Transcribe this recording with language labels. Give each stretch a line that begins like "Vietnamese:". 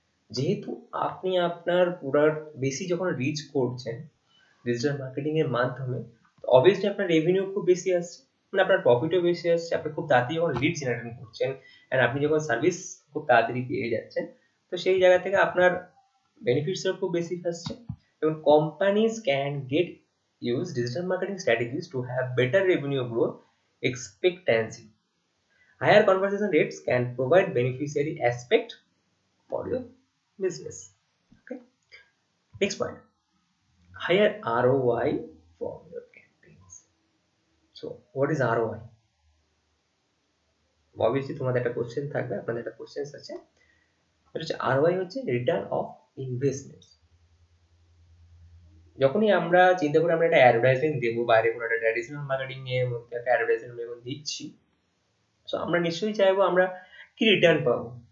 Bangla: যেহেতু আপনি আপনার প্রোডাক্ট বেশি যখন রিচ করছেন ডিজিটাল মার্কেটিং এর মাধ্যমে, অবভিয়াসলি আপনার রেভিনিউ খুব বেশি আসছে, মানে আপনার প্রফিটও বেশি আসছে, আপনি খুব তাড়াতাড়ি যখন লিড জেনারেট করছেন এন্ড আপনি যখন সার্ভিস খুব তাড়াতাড়ি পেয়ে যাচ্ছেন, তো সেই জায়গা থেকে আপনার বেনিফিটসও খুব বেশি আসছে।
English: এবং companies can get use digital marketing strategies to have better revenue growth expectancy. Higher conversion rates can provide beneficiary aspect for your business. Okay, next point, higher ROI from your so what is ROI?
Bangla: Obviously তোমাদের একটা question থাকবে, আপনাদের একটা question আছে, এটা হচ্ছে ROI হচ্ছে return of investment. যখনই আমরা চিন্তা করি আমরা একটা অ্যাডভার্টাইজমেন্ট দেবো, বাইরে কোনো একটা ট্র্যাডিশনাল মার্কেটিং এর মধ্যে একটা অ্যাডভার্টাইজমেন্ট যখন দিচ্ছি, সো আমরা নিশ্চয়ই চাইবো আমরা কি রিটার্ন পাবো।